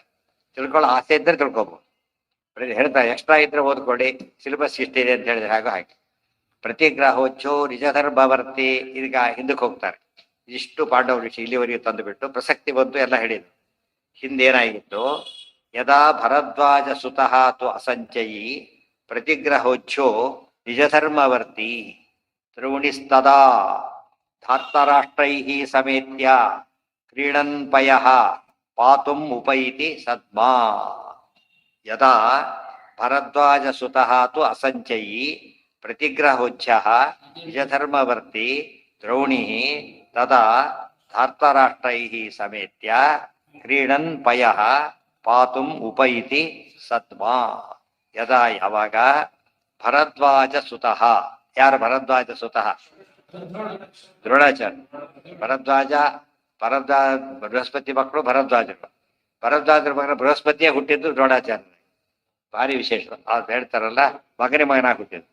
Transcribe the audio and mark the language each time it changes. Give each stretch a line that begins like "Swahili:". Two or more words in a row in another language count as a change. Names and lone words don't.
Kannada: ತಿಳ್ಕೊಳ್ಳೋ ಆಸೆ ಇದ್ರೆ ತಿಳ್ಕೊಬಹುದು. ಹೇಳ್ತಾರೆ ಎಕ್ಸ್ಟ್ರಾ ಇದ್ರೆ ಓದ್ಕೊಳ್ಳಿ, ಸಿಲೆಬಸ್ ಇಷ್ಟಿದೆ ಅಂತ ಹೇಳಿದ್ರೆ ಹಾಗೆ.
Sanskrit: ಪ್ರತಿಗ್ರಹೋಚ್ಚೋ ನಿಜಧರ್ಮವರ್ತಿ.
Kannada: ಈಗ ಹಿಂದಕ್ಕೆ ಹೋಗ್ತಾರೆ. ಇಷ್ಟು ಪಾಂಡವ ಋಷಿ ಇಲ್ಲಿವರೆಗೆ ತಂದುಬಿಟ್ಟು ಪ್ರಸಕ್ತಿ ಬಂತು ಎಲ್ಲ ಹೇಳಿದ್ರು. ಹಿಂದೇನಾಗಿತ್ತು?
Sanskrit: ಯದಾ ಭರದ್ವಾಜ ಸುತಃ ತು ಅಸಂಚಯಿ ಪ್ರತಿಗ್ರಹೋಚ್ಚೋ ನಿಜಧರ್ಮವರ್ತಿ ದ್ರೋಣಿಸ್ತದಾ ಧಾರ್ತರಾಷ್ಟ್ರೈ ಸಮೇತ್ಯ ಕ್ರೀಡನ್ ಪಯಃ ಪಾತುಂ ಉಪೈತಿ ಸದ್ಮಾ. ಯದಾ ಭರದ್ವಾಜ ಸುತಃ ತು ಅಸಂಚಯಿ ಪ್ರತಿಗ್ರಹೋಚ್ಛಃ ನಿಜಧರ್ಮವರ್ತಿ ದ್ರೋಣಿ ತದಾ ಧಾರ್ತರಾಷ್ಟ್ರೈ ಸಮೇತ್ಯ ಕ್ರೀಡನ್ ಪಯಃ ಪಾತುಂ ಉಪೈತಿ ಸದ್ಮಾ.
Kannada: ಯದಾ ಯಾವಾಗ
Sanskrit: ಭರದ್ವಾಜ ಸುತಃ,
Kannada: ಯಾರು
Sanskrit: ಭರದ್ವಾಜ ಸುತಃ?
Kannada: ದ್ರೋಣಾಚಾರ್ಯ. ಭರದ್ವಾಜ ಬೃಹಸ್ಪತಿ ಮಕ್ಕಳು ಭರದ್ವಾಜರು. ಭರದ್ವಾಜರ ಮಗನ ಬೃಹಸ್ಪತಿಯೇ ಹುಟ್ಟಿದ್ದು ದ್ರೋಣಾಚಾರ್ಯ. ಭಾರಿ ವಿಶೇಷ. ಅದು ಹೇಳ್ತಾರಲ್ಲ, ಮಗನಾಗಿ ಹುಟ್ಟಿದ್ದು.